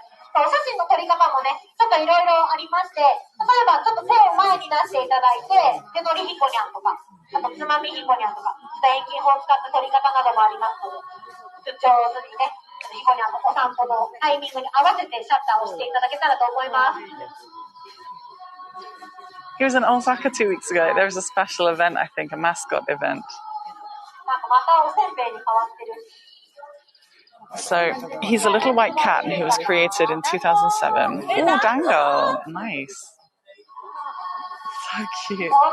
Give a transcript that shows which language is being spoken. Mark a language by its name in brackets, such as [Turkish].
[Japanese] お写真の撮り方もね、ちょっといろいろありまして、例えばちょっと手を前に出していただいて、手取りひこにゃんとか、あとつまみひこにゃんとか、遠近法を使った撮り方などもありますので、上手にね、ひこにゃんのお散歩のタイミングに合わせてシャッターをしていただけたらと思います。 [English] He was in Osaka 2 weeks ago. There was a special event, I think, a mascot event. [Japanese] なんかまたおせんべいに変わってる。 [English] So he's a little white cat and he was created in 2007. Oh, Dango. Nice. So cute.